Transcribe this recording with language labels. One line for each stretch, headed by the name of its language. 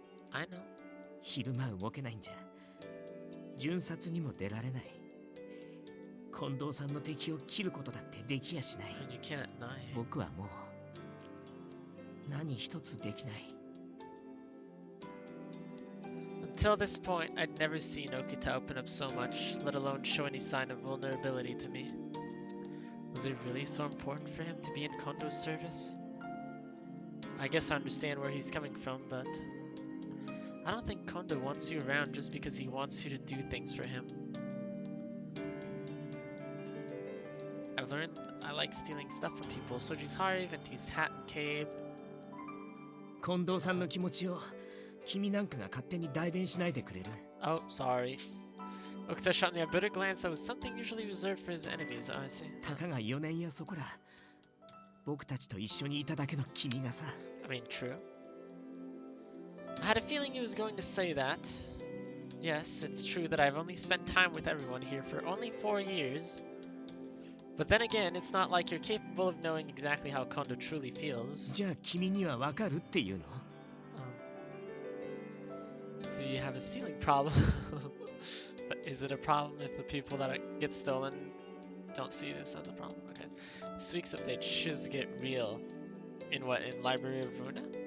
English: I know.
Japanese: 昼間動けないんじゃ巡察にも出られない。近藤さんの敵を切ることだってできやしない。
English: And you can't deny it.
Japanese: 僕はもう何一つできない。
English: Until this point, I'd never seen Okita open up so much, let alone show any sign of vulnerability to me. Was it really so important for him to be in Kondo's service? I guess I understand where he's coming from, but I don't think Kondo wants you around just because he wants you to do things for him. I've learned I like stealing stuff from people. Soji's Hari, Venti's hat and cape.
Japanese: 近藤さんの気持ちを君なんかが勝手に代弁しないでくれる。
English: Oh, sorry. Okita shot me a bitter glance that was something usually reserved for his enemies. Oh, I see.
Japanese: たかが4年やそこら僕たちと一緒にいただけの君がさ。
English: I mean, true. I had a feeling he was going to say that. Yes, it's true that I've only spent time with everyone here for only 4 years. But then again, it's not like you're capable of knowing exactly how Kondo truly feels.
Japanese: じゃあ君にはわかるっていうの？
English: So you have a stealing problem. But is it a problem if the people that get stolen don't see this as a problem? Okay. This week's update, shiz get real. In what, in Library of Runa?